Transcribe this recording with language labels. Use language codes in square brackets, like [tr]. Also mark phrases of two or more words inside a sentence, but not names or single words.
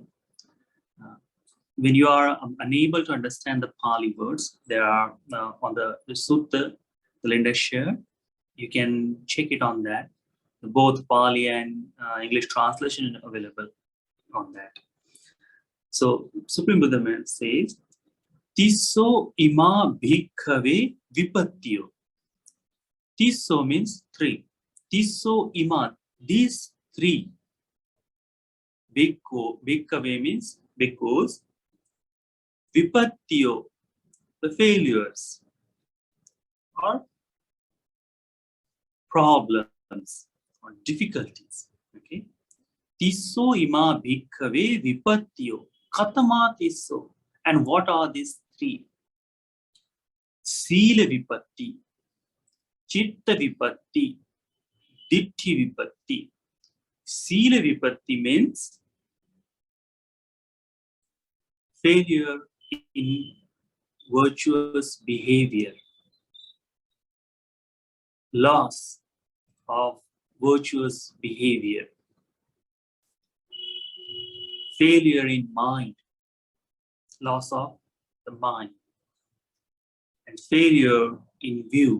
[en] When you are unable to understand the Pali words, there are on the sutta, the Linda share. You can check it on that. Both Pali and English translation are available on that. So Supreme Buddha says, [pi] Tisso ima bhikkhave vipattiyo. [en] Tisso means 3. [pi] Tisso ima, [en] these 3. Bhikkhave means because. Vipattiyo, the failures or problems or difficulties. Okay. [pi] Tisso ima bhikkhave vipattiyo. Katama tisso. [en] And what are these 3? [pi] Sila vipatti, chitta vipatti, ditti vipatti. Sila vipatti [en] means failure in virtuous behavior, loss of virtuous behavior, failure in mind, loss of the mind, and failure in view.